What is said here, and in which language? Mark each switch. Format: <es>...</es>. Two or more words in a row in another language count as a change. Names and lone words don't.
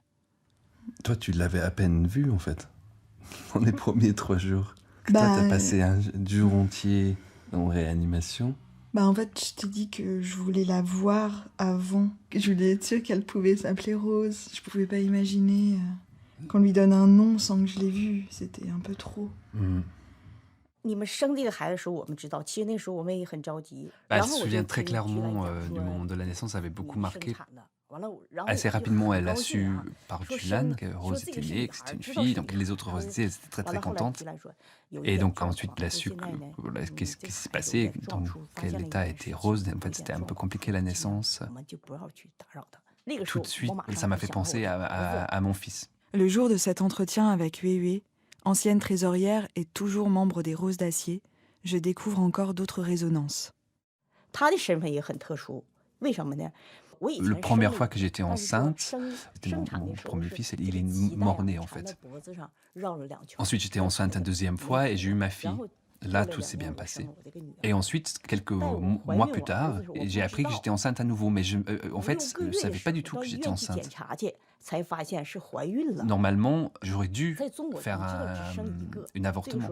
<fr>Toi, tu l'avais à peine vue, en fait. Dans les premiers 3 jours. Bah, Toi, t'as passé un jour entier en réanimation. Bah en fait, je t'ai dit que je voulais la voir avant. Je voulais être sûre qu'elle pouvait s'appeler Rose. Je pouvais pas imaginer qu'on lui donne un nom sans que je l'ai vue. C'était un peu trop.</fr> <zh>你们生这个孩子的时候，我们知道，其实那时候我们也很着急。</zh> <fr>Elle se souvient très clairement du moment de la naissance, avait beaucoup marqué. Assez rapidement, elle a su par Julan que Rose était née, que c'était une fille. Donc les autres Roses étaient très très contentes. Et donc ensuite, elle a su qu'est-ce qui s'est passé, dans quel état était Rose. En fait, c'était un peu compliqué la naissance. Tout de suite, ça m'a fait penser à mon fils. Le jour de cet entretien avec Hué, ancienne trésorière et toujours membre des Roses d'Acier, je découvre encore d'autres résonances.</fr> <zh>他的身份也很特殊，为什么呢？</zh> <fr>La première fois que j'étais enceinte, c'était mon premier fils, il est mort-né en fait. Ensuite, j'étais enceinte une deuxième fois et j'ai eu ma fille. Là, tout s'est bien passé. Et ensuite, quelques mois plus tard, j'ai appris que j'étais enceinte à nouveau. Mais en fait, je ne savais pas du tout que j'étais enceinte. Normalement, j'aurais dû faire un avortement.</fr>